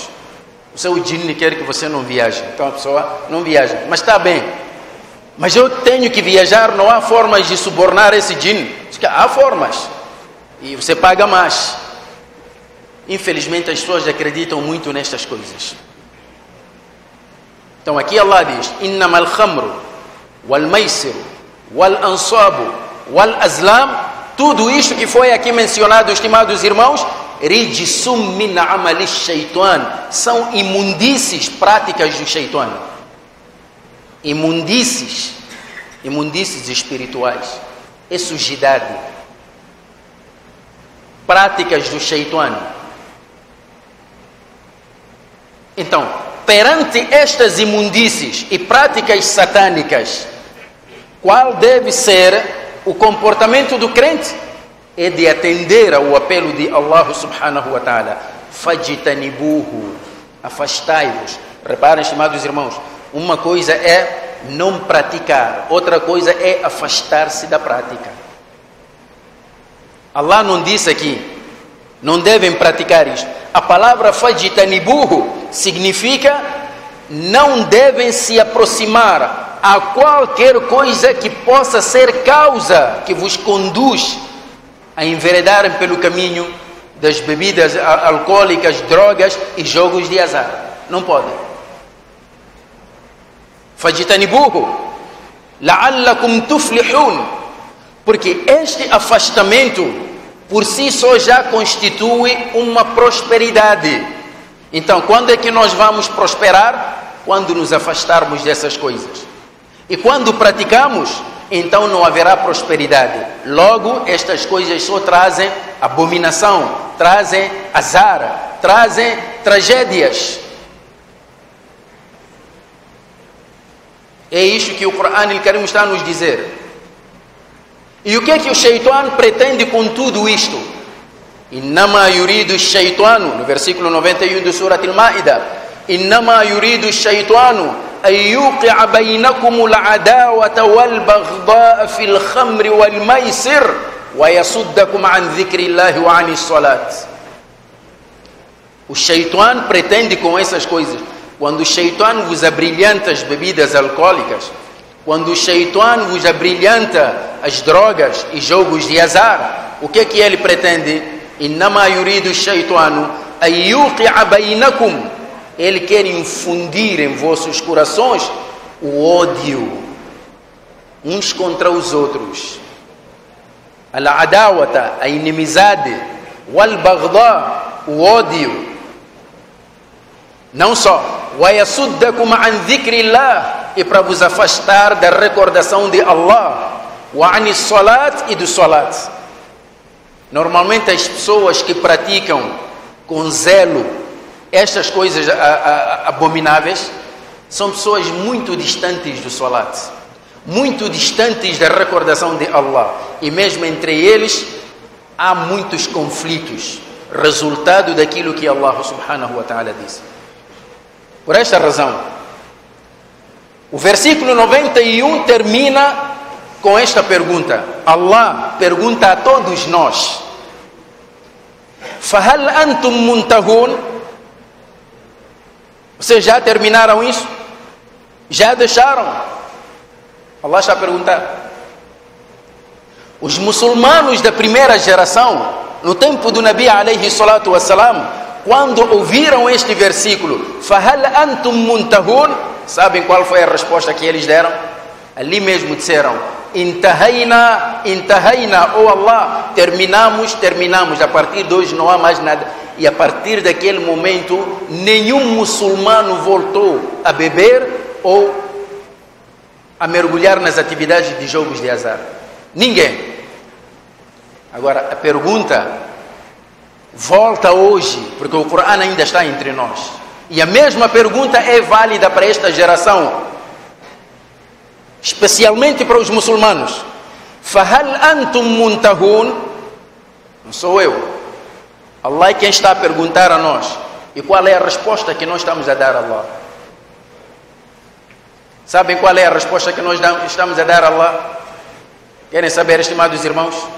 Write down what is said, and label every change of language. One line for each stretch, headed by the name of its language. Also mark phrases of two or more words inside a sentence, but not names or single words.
Portuguese: O seu djinn quer que você não viaje. Então a pessoa não viaja. Mas está bem. Mas eu tenho que viajar, não há formas de subornar esse djinn. Há formas. E você paga mais. Infelizmente as pessoas acreditam muito nestas coisas. Então aqui Allah diz:
Arabic: إنما الخمر والميسر والأنصاب والأزلام.
Portuguese: Tudo isto que foi aqui mencionado, estimados irmãos,
Arabic: رجس من عمل الشيطان,
Portuguese: são imundícies práticas do shaitan. Imundícies espirituais, é sujidade, práticas do shaitan. Então, perante estas imundícies e práticas satânicas, qual deve ser o comportamento do crente? É de atender ao apelo de Allah
Arabic: سبحانه وتعالى. فاجتنبوه,
Portuguese: afastai-vos. Reparem, estimados irmãos, uma coisa é não praticar, outra coisa é afastar-se da prática. Allah não disse aqui, não devem praticar isto. A palavra fajtanibuhu significa não devem se aproximar a qualquer coisa que possa ser causa que vos conduz a enveredarem pelo caminho das bebidas alcoólicas, drogas e jogos de azar. Não podem.
Arabic: فاجتنبوه لعلكم تفلحون,
Portuguese: porque este afastamento por si só já constitui uma prosperidade. Então, quando é que nós vamos prosperar? Quando nos afastarmos dessas coisas. E quando praticamos, então não haverá prosperidade. Logo, estas coisas só trazem abominação, trazem azar, trazem tragédias. É isto que o Corão Al-Karim está a nos dizer. E o que é que o Shaitan pretende com tudo isto?
Arabic: إنما يريد الشيطان,
Portuguese: no versículo 91 do Surat Al-Ma'idah,
Arabic: إنما يريد الشيطان أن يوقع بينكم العداوة والبغضاء في الخمر والميسر ويصدكم عن ذكر الله وعن الصلاة.
Portuguese: O Shaitan pretende com essas coisas. Quando o Shaitan vos abrilhanta as bebidas alcoólicas, quando o Shaitan vos abrilhanta as drogas e jogos de azar, o que é que ele pretende?
Arabic: إنما يريد الشيطان أن يوقع بينكم.
Portuguese: Ele quer infundir em vossos corações o ódio uns contra os outros. Al-adawata, a inimizade. Wal-baghdha, o ódio. Não só.
Arabic: ويصدكم عن ذكر الله,
Portuguese: e para vos afastar da recordação de Allah.
Arabic: وعن الصلاة,
Portuguese: e do salat. Normalmente as pessoas que praticam com zelo estas coisas abomináveis são pessoas muito distantes do salat, muito distantes da recordação de Allah, e mesmo entre eles há muitos conflitos, resultado daquilo que Allah
Arabic: سبحانه وتعالى
Portuguese: disse. Por esta razão, o versículo 91 termina com esta pergunta. Allah pergunta a todos nós:
Arabic: فهل أنتم منتهون?
Portuguese: Vocês já terminaram isso? Já deixaram? Allah está a perguntar. Os muçulmanos da primeira geração, no tempo do Nabi
Arabic: عليه الصلاة والسلام,
Portuguese: quando ouviram este versículo,
Arabic: فهل أنتم منتهون,
Portuguese: sabem qual foi a resposta que eles deram? Ali mesmo disseram:
Arabic: انتهينا، انتهينا,
Portuguese: oh Allah, terminamos, a partir de hoje não há mais nada. E a partir daquele momento, nenhum muçulmano voltou a beber ou a mergulhar nas atividades de jogos de azar. Ninguém. Agora, a pergunta volta hoje, porque o Corão ainda está entre nós. E a mesma pergunta é válida para esta geração, especialmente para os muçulmanos.
Arabic: فهل أنتم منتهون?
Portuguese: Não sou eu. Allah é quem está a perguntar a nós. E qual é a resposta que nós estamos a dar a Allah? Sabem qual é a resposta que nós estamos a dar a Allah? Querem saber, estimados irmãos?